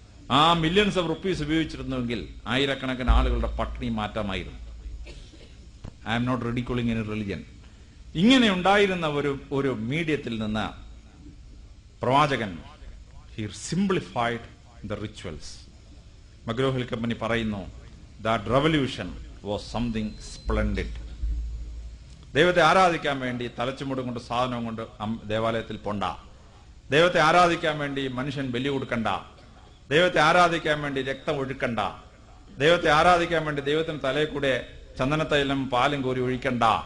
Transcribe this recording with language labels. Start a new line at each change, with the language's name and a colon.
Malayalam: ആ
English: millions of rupees
Malayalam: ഉപയോഗിച്ചിരുന്നുവെങ്കിൽ ആയിരക്കണക്കിന് ആളുകളുടെ പട്ടിണി മാറ്റാമായിരുന്നു.
English: I am not ridiculing any religion.
Malayalam: ഇങ്ങനെ ഉണ്ടായിരുന്ന ഒരു മീഡിയത്തിൽ നിന്ന് പ്രവാചകൻ
English: he simplified the rituals.
Malayalam: McGraw-hill company പറയുന്നു
English: that revolution was something splendid.
Malayalam: ദൈവത്തെ ആരാധിക്കാൻ വേണ്ടി തലച്ചുമുടും കൊണ്ട് സാധനം കൊണ്ട് ദേവാലയത്തിൽ പോണ്ട, ദൈവത്തെ ആരാധിക്കാൻ വേണ്ടി മനുഷ്യൻ ബലി കൊടുക്കണ്ട, ദൈവത്തെ ആരാധിക്കാൻ വേണ്ടി രക്തം ഒഴുക്കണ്ട, ദൈവത്തെ ആരാധിക്കാൻ വേണ്ടി ദൈവത്തിന് തലയിൽ കൂടെ ചന്ദനത്തൈലം പാലും കോരി ഒഴിക്കണ്ട.